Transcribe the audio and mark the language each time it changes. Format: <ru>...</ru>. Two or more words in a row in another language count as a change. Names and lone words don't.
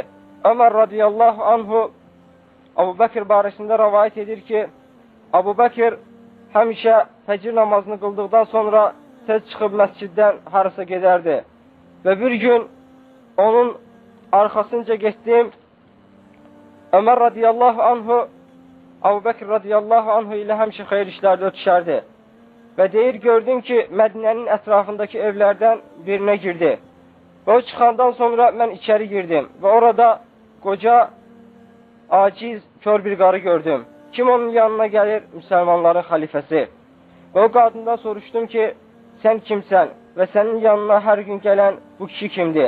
<az>Ömər</az> <ar>رضي الله عنه</ar> <az>Abu Bakr barəsində rəvayət edir ki, Abu Bakr həmişə fəcr namazını qıldıqdan sonra tez çıxıb məsciddən harasa gedərdi. Və bir gün onun arxasınca getdim. Ömər</az> <ar>رضي الله عنه</ar> <az>Abu Bakr</az> <ar>رضي الله عنه</ar> <az>ilə həmişə xeyir işlərdə ötüşərdi. Və deyir, gördüm ki, Mədinənin ətrafındakı evlərdən birinə girdi. Və o çıxandan sonra mən içəri girdim. Və orada qoca, aciz, kör bir qarı gördüm. Kim onun yanına gəlir? Müsəlmanların xəlifəsi. Və o qadından soruşdum ki, sən kimsən və sənin yanına hər gün gələn bu kişi kimdir?</az>